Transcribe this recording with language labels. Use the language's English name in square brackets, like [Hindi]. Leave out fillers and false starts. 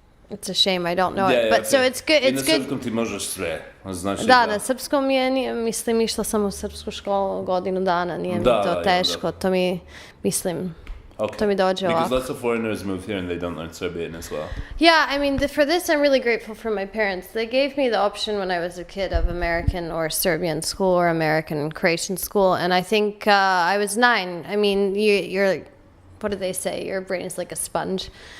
[English] It's a shame I don't know it, but so it's good. It's good. [Serbian] Na srpskom ti možeš sve. Znači Da, na srpskom mislim, išla sam u srpsku školu godinu dana, nije mi to teško, to mi, mislim, to mi dođe ovako. [English] Because lots of foreigners move here and they don't learn Serbian as well. Yeah, I mean, for this I'm really grateful for my parents. They gave me the option when I was a kid of American or Serbian school or American Croatian school, and I think I was 9. I mean, you're, what do they say? Your brain is like a sponge.